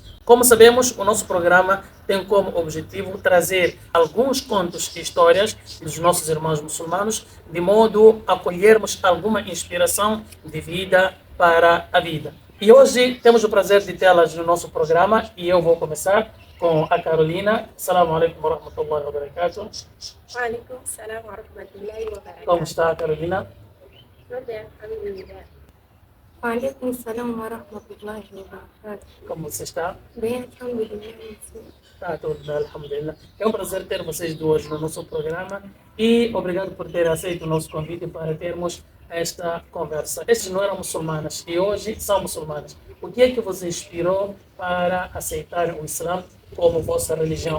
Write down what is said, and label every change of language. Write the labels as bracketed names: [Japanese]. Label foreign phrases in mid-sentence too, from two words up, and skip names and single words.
[Portuguese] Como sabemos, o nosso programa tem como objetivo trazer alguns contos e histórias dos nossos irmãos muçulmanos, de modo a colhermos alguma inspiração de vida para a vida. E hoje temos o prazer de tê-las no nosso programa e eu vou começar com a Carolina. [Arabic] السلام عليكم ورحمة الله وبركاته. وعليكم السلام ورحمة الله وبركاته. [Portuguese] Como está, Carolina? Tudo bem, alhamdulillah. [Arabic] وعليكم السلام ورحمة الله وبركاته. [Portuguese] Como você está? Bem, alhamdulillah. Está tudo bem, alhamdulillah. É um prazer ter vocês duas no nosso programa e obrigado por ter aceito o nosso convite para termos esta conversa. Estes não eram muçulmanas e hoje são muçulmanas. O que é que vos inspirou para aceitar o Islã como vossa religião?